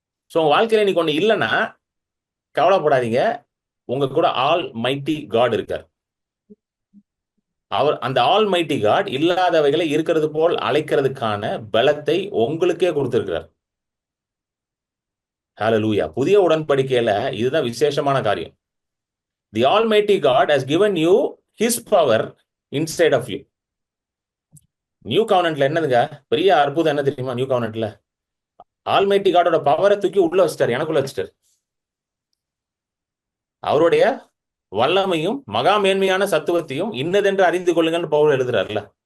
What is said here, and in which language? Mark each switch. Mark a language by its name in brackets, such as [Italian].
[Tamil] So வாழ்க்கையில நீ ஒண்ணு இல்லைன்னா கவலைப்படாதீங்க, உங்க கூட ஆல் மைட்டி காட் இருக்கார். அவர் அந்த ஆல் மைட்டி காட் இல்லாதவைகளை இருக்கிறது போல் அழைக்கிறதுக்கான பலத்தை உங்களுக்கே கொடுத்திருக்கிறார். ஹல்லேலூயா. புதிய உடன்படிக்கையில இதுதான் விசேஷமான காரியம். [English] The almighty God has given you his power inside of you. [Tamil] New கவர்னன்ட்ல என்னதுங்க பெரிய அற்புதம் என்ன தெரியுமா? நியூ கவர்னன்ட்ல ஆல்மைட்டி காடோட பவரை தூக்கி உள்ள வச்சிட்டார், எனக்குள்ள வச்சிட்டார். அவருடைய வல்லமையும் மகா மேன்மையான சத்துவத்தையும் இன்னதென்று அறிந்து கொள்ளுங்கன்னு பவுல் எழுதுறாருல.